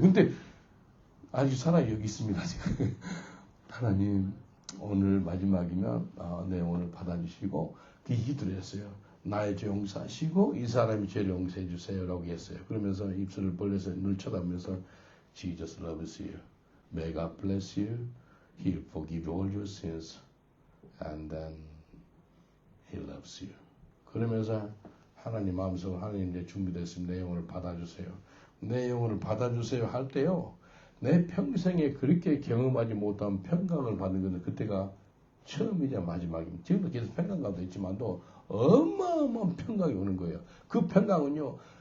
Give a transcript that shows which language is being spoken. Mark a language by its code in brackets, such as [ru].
[ko] 근데 아직 살아 여기 있습니다. 지금. 하나님 오늘 마지막이면 네 오늘 받아주시고 그 기도를 했어요. 나의 죄 용서하시고 이 사람이 죄를 용서해 주세요라고 했어요. 그러면서 입술을 벌려서 눈을 쳐다보면서 [en] Jesus loves you. May God bless you. He'll forgive all your sins. And then He loves you. [ko] 그러면서 하나님 마음속으로 하나님 내 준비됐습니다. 내 영혼을 받아주세요. 내 영혼을 받아주세요 할 때요. 내 평생에 그렇게 경험하지 못한 평강을 받는 것은 그때가 처음이자 마지막입니다. 지금도 계속 평강감도 있지만도 어마어마한 평강이 오는 거예요. 그 평강은요.